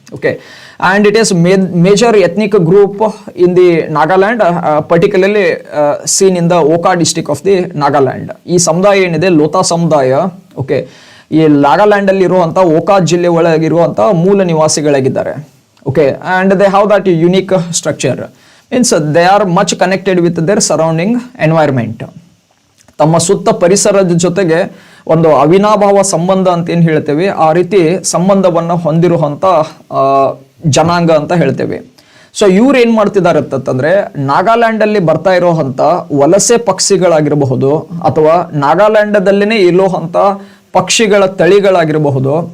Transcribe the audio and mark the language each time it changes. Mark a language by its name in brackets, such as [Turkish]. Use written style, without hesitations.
[English] Okay, and it is major ethnic group in the Nagaland, particularly seen in the Wokha district of the Nagaland. [Kannada] ಈ ಸಮುದಾಯ ಏನಿದೆ ಲೋತಾ ಸಮುದಾಯ okay ಈ ನಾಗಾಲ್ಯಾಂಡಲ್ಲಿ ಇರುವಂಥ ಓಕಾ ಜಿಲ್ಲೆ ಒಳಗಿರುವಂಥ ಮೂಲ ನಿವಾಸಿಗಳಾಗಿದ್ದಾರೆ. [English] Okay, and they have that unique structure, means they are much connected with their surrounding environment. [Kannada] ತಮ್ಮ ಸುತ್ತ ಪರಿಸರದ ಜೊತೆಗೆ ಒಂದು ಅವಿನಾಭಾವ ಸಂಬಂಧ ಅಂತ ಏನು ಹೇಳ್ತೇವೆ, ಆ ರೀತಿ ಸಂಬಂಧವನ್ನು ಹೊಂದಿರುವಂಥ ಜನಾಂಗ ಅಂತ ಹೇಳ್ತೇವೆ. ಸೊ ಇವ್ರು ಏನು ಮಾಡ್ತಿದ್ದಾರೆ ಅಂತಂದ್ರೆ, ನಾಗಾಲ್ಯಾಂಡಲ್ಲಿ ಬರ್ತಾ ಇರೋವಂಥ ವಲಸೆ ಪಕ್ಷಿಗಳಾಗಿರಬಹುದು ಅಥವಾ ನಾಗಾಲ್ಯಾಂಡದಲ್ಲಿನೇ ಇರುವಂಥ ಪಕ್ಷಿಗಳ ತಳಿಗಳಾಗಿರಬಹುದು.